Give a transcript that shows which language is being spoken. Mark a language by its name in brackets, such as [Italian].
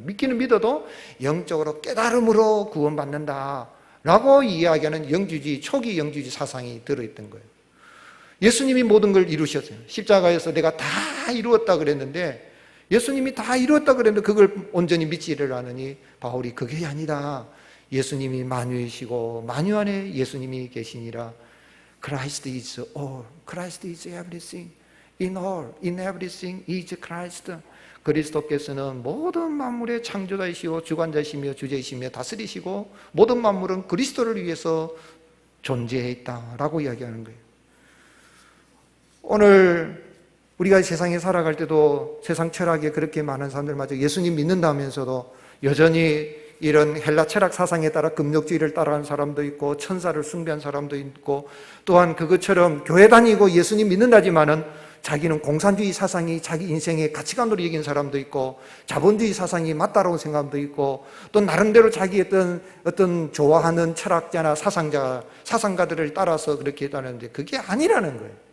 [Korean] 믿기는 믿어도 영적으로 깨달음으로 구원받는다 라고 이야기하는 영주주의, 초기 영주주의 사상이 들어있던 거예요. 예수님이 모든 걸 이루셨어요. 십자가에서 내가 다 이루었다 그랬는데, 예수님이 다 이루었다 그랬는데 그걸 온전히 믿지를 않으니 바울이 그게 아니다, 예수님이 만유이시고 만유 안에 예수님이 계시니라. [English] Christ is all, Christ is everything, in all, in everything is Christ. [Korean] 그리스도께서는 모든 만물의 창조자이시고 주관자이시며 주제이시며 다스리시고 모든 만물은 그리스도를 위해서 존재해 있다라고 이야기하는 거예요. 오늘 우리가 세상에 살아갈 때도 세상 철학에 그렇게 많은 사람들마저 예수님 믿는다면서도 여전히 이런 헬라 철학 사상에 따라 금욕주의를 따라하는 사람도 있고 천사를 숭배한 사람도 있고, 또한 그것처럼 교회 다니고 예수님 믿는다지만은 자기는 공산주의 사상이 자기 인생의 가치관으로 여기는 사람도 있고, 자본주의 사상이 맞다라고 생각도 있고, 또 나름대로 자기 어떤 좋아하는 철학자나 사상가들을 따라서 그렇게 했다는데 그게 아니라는 거예요.